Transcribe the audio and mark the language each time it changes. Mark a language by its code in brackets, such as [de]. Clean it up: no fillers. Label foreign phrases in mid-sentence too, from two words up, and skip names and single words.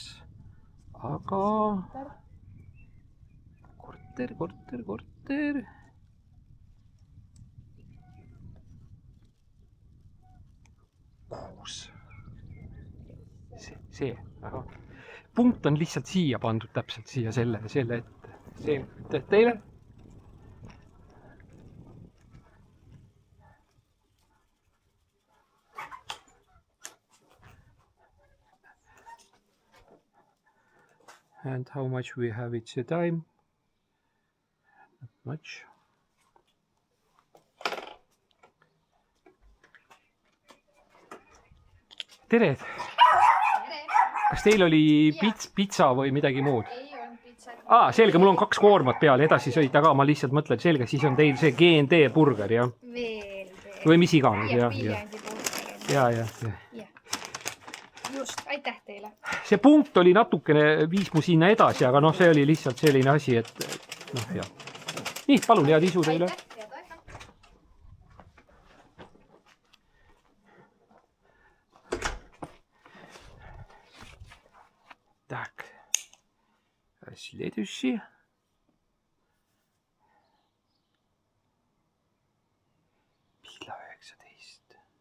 [et] Aga korter. Kuus. See. Aga punkt on lihtsalt siia pandud, täpselt siia selle ette. See teile? [en] And how much we have each time? Not much. [et] Tere! Kas teil oli pitsa või midagi muud? Ei olnud pitsat. Selge, mul on 2 koormat peal, edasi sõita ka, ma lihtsalt mõtlen, selge, siis on teil see GND burger, jah? Veel. Või mis iganes, jah. Viljandi burger. Ja. Just, aitäh teile. See punkt oli natukene viis mu sinna edasi, aga noh, see oli lihtsalt selline asi, et noh, jah. Nii, palun, head isu teile. [ru] Так, следующий. Pihla 19.